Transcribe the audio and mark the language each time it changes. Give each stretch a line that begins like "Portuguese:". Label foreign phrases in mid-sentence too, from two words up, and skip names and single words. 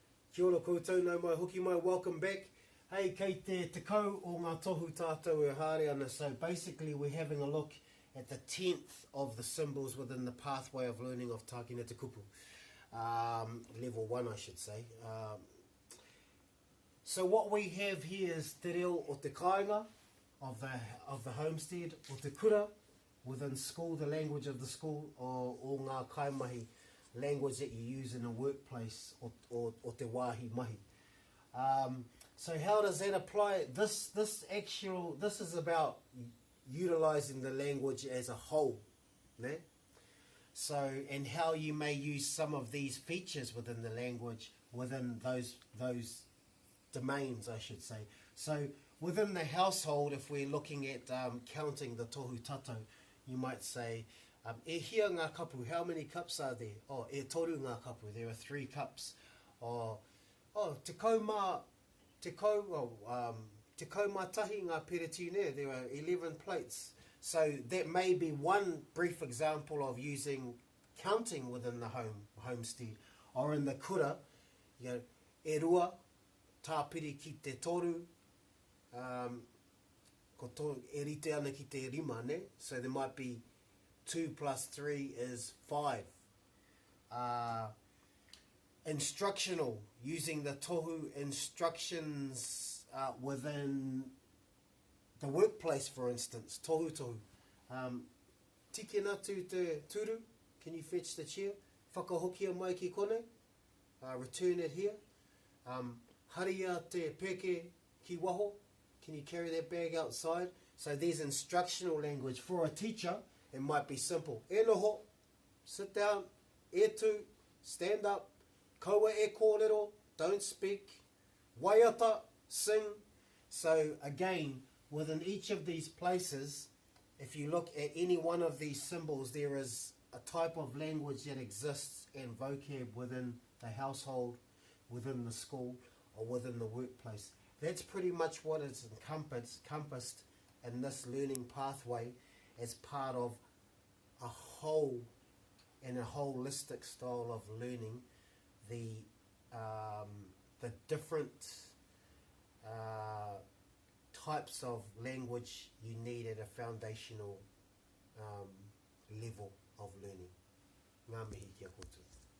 Māori: Kia ora koutou, nau mai hoki mai,
English: welcome back.
Māori: Hey, kei te tekau o ngā tohu tātou e haere ana.
English: So basically we're having a look at the 10th of the symbols within the pathway of learning of Tākina te kupu. Level 1 I should say. So what we have here is
Māori: Te Reo o te Kainga
English: of the homestead,
Māori: o te Kura
English: within school, the language of the school,
Māori: o ngā kaimahi,
English: language that you use in a workplace,
Māori: o te wāhi mahi.
English: So how does that apply? This is about utilizing the language as a whole, né? So, and how you may use some of these features within the language within those domains, I should say. So within the household, if we're looking at counting the
Māori: tohu tato,
English: you might say,
Māori: e hia ngā kapu,
English: how many cups are there?
Māori: Oh, e toru ngā kapu,
English: there are 3 cups.
Māori: Oh, te kau mā tahi ngā peretine,
English: there are 11 plates. So that may be one brief example of using counting within the homestead. Or in the Kura, you know,
Māori: e rua, tāpiri ki te toru, e rite ana ki te rima, ne?
English: So there might be 2 plus 3 is 5. Instructional, using the tohu instructions within the workplace, for instance,
Māori: tohu. Tiki natu te turu,
English: can you fetch the chair?
Māori: Whakahokia mai ki kone,
English: return it here.
Māori: Haria te peke ki waho,
English: can you carry that bag outside? So there's instructional language. For a teacher, it might be simple.
Māori: E noho,
English: sit down.
Māori: E tu,
English: stand up.
Māori: Kaua e kōrero,
English: don't speak. Waiata, sing. So again, within each of these places, if you look at any one of these symbols, there is a type of language that exists and vocab within the household, within the school, or within the workplace. That's pretty much what is encompassed in this learning pathway as part of a whole and a holistic style of learning the different types of language you need at a foundational level of learning.
Māori: Ngā mihi kia koutou.